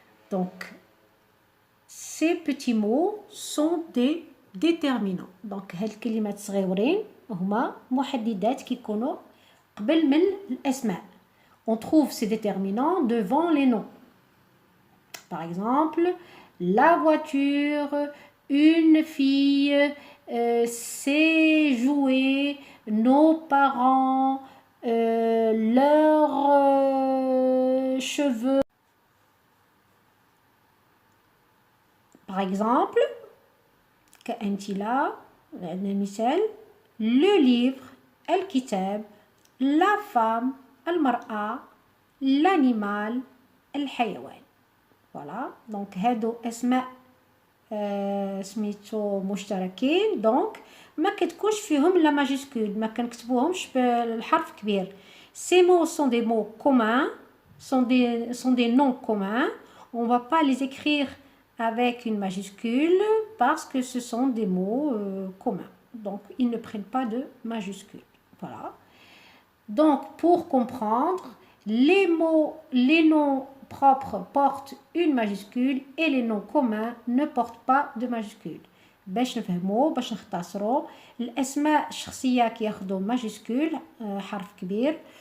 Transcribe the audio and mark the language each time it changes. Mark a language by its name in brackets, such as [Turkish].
[French] Donc, ces petits mots sont des déterminants. [Arabic] Donc, هاد الكلمات صغيورين هما محددات كيكونوا قبل من الأسماء. [French] On trouve ces déterminants devant les noms. Par exemple, la voiture, une fille, ses jouets, nos parents, leurs cheveux. Par exemple, [Arabic] كأنتلا عندنا مثال [French] le livre, الكتاب, la femme, المرأة, l'animal, الحيوان. [Arabic] Voilà, donc هادو أسماء سميتو مشتركين. دونك ما كتكونش فيهم لا ماجيسكول، ما كنكتبوهمش بالحرف كبير. [French] Ces mots sont des mots communs, sont des noms communs. On va pas les écrire avec une majuscule parce que ce sont des mots communs. Donc ils ne prennent pas de majuscule. Voilà. Donc pour comprendre, les noms propres portent une majuscule et les noms communs ne portent pas de majuscule. [Arabic] باش نفهمو باش نختصرو الاسماء الشخصيه كياخدو ماجيسكول حرف كبير،